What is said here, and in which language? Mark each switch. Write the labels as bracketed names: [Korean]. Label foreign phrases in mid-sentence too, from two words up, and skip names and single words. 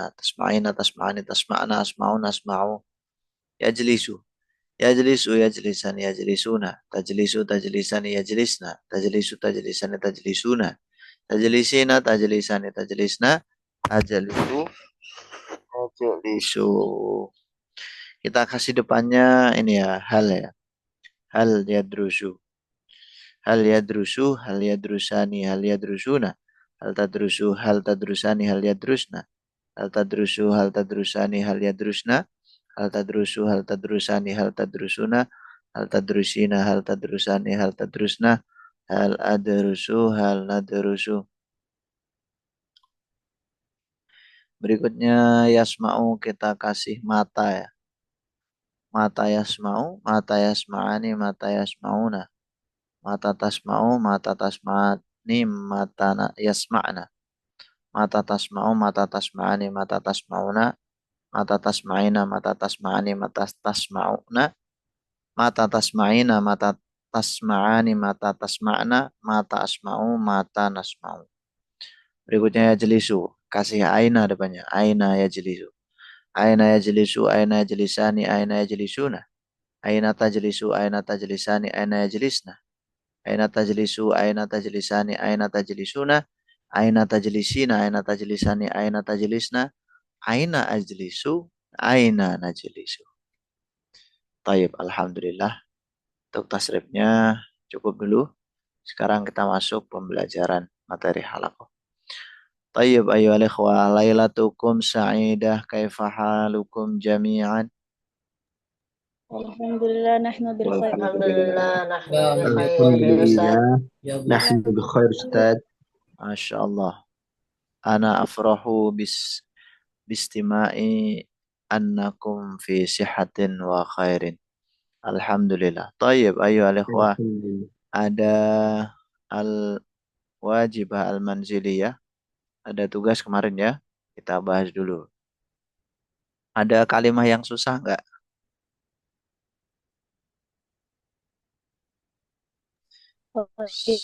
[Arabic] تسمعين تسمعان تسمعن. أسمعون أسمع. يجلس. يجلس يجلسان يجلسون. تجلس تجلسان يجلسن. تجلس تجلسان تجلسون. تجلسين تجلسان تجلسن. أجلس أجلس. [Indonesian] Kita kasih depannya ini ya, hal ya. [Arabic] هل يدرس. هل يدرس، هل يدرسان، هل يدرسون. هل تدرس، هل تدرسان، هل يدرسن. هل تدرس، هل تدرسان، هل يدرسن. هل تدرس، هل تدرسان، هل تدرسون. هل تدرسين، هل تدرسان، هل تدرسن. هل أدرس، هل ندرس. [Indonesian] Berikutnya yasma'u kita kasih mata ya. [Arabic] متى يسمع، متى يسمعان، متى يسمعون. متى تسمع، متى تسمعان، متى يسمعن. متى تسمع، متى تسمعان، متى تسمعون. متى تسمعين، متى تسمعان، متى تسمعون. متى تسمعين، متى تسمعان، متى تسمعن. متى أسمع، متى نسمع. [Indonesian] Berikutnya yajlisu. Kasih aina depannya. [Arabic] أين يجلس. أين يجلس، أين يجلسان، أين يجلسون. أين تجلس، أين تجلسان، أين يجلسن. أين تجلس، أين تجلسان، أين تجلسون. أين تجلسين، أين تجلسان، أين تجلسن. أين أجلس، أين نجلس. طيب، الحمد لله. [Indonesian] Untuk tasrifnya cukup dulu. Sekarang kita masuk pembelajaran materi halaqah. [Arabic] طيب أيها الإخوة، ليلتكم سعيدة، كيف حالكم جميعا? الحمد لله نحن بالخير. الحمد لله. نحن بخير يا أستاذ. الحمد لله. نحن بخير أستاذ. ما شاء الله. أنا أفرح بسماع أنكم في صحة وخير. الحمد لله. طيب أيها الإخوة. الحمد لله. Ada الواجبة المنزلية. [Indonesian] Ada tugas kemarin ya. Kita bahas dulu. Ada kalimah yang susah nggak? Oke.